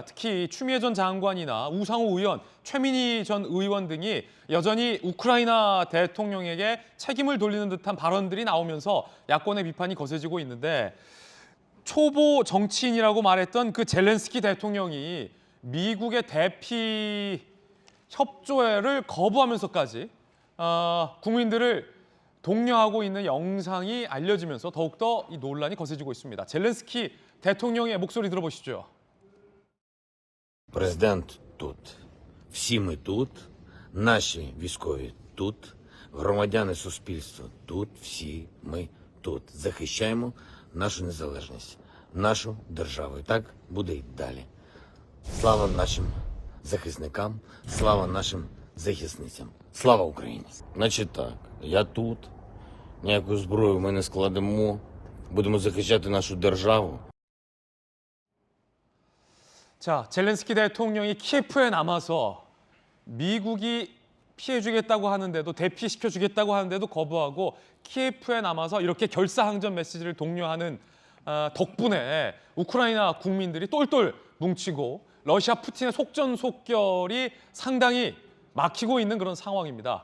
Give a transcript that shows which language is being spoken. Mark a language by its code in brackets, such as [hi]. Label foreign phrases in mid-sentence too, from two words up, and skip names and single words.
[ko] 특히 추미애 전 장관이나 우상호 의원, 최민희 전 의원 등이 여전히 우크라이나 대통령에게 책임을 돌리는 듯한 발언들이 나오면서 야권의 비판이 거세지고 있는데, 초보 정치인이라고 말했던 그 젤렌스키 대통령이 미국의 대피 협조를 거부하면서까지 국민들을 독려하고 있는 영상이 알려지면서 더욱더 이 논란이 거세지고 있습니다. 젤렌스키 대통령의 목소리 들어보시죠. [uk] Президент тут, всі ми тут, наші військові тут, громадяни суспільства тут, всі ми тут. Захищаємо нашу незалежність, нашу державу. І так буде й далі. Слава нашим захисникам, слава нашим захисницям. Слава Україні! Значить так, я тут, ніяку зброю ми не складемо, будемо захищати нашу державу. [ko] 자, 젤렌스키 대통령이 키예프에 남아서 미국이 피해주겠다고 하는데도, 대피시켜주겠다고 하는데도 거부하고 키예프에 남아서 이렇게 결사항전 메시지를 독려하는 덕분에 우크라이나 국민들이 똘똘 뭉치고 러시아 푸틴의 속전속결이 상당히 막히고 있는 그런 상황입니다.